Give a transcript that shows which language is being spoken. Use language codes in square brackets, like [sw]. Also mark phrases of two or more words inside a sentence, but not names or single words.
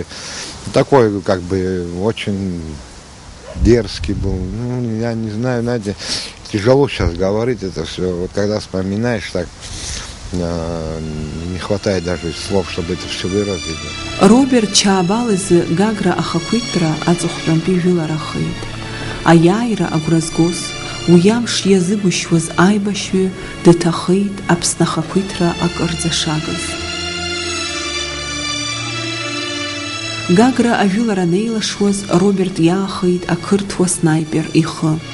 [ru] Такой как бы очень дерзкий был. Ну, я не знаю, знаете, тяжело сейчас говорить это все. Вот когда вспоминаешь так, не хватает даже слов, чтобы это все выразить. [ab] Роберт Чаабал из Гагра ахақәиҭра аҵыхәтәантәи жәыларахеит. Аиааира агәра згоз, уи амш иазыгәышьуаз аибашьҩы дҭахеит Аԥсны ахақәиҭра акырӡашагыз. Гагра ажәылара неилашуаз Роберт иаахеит ақырҭуа снаипер ихы.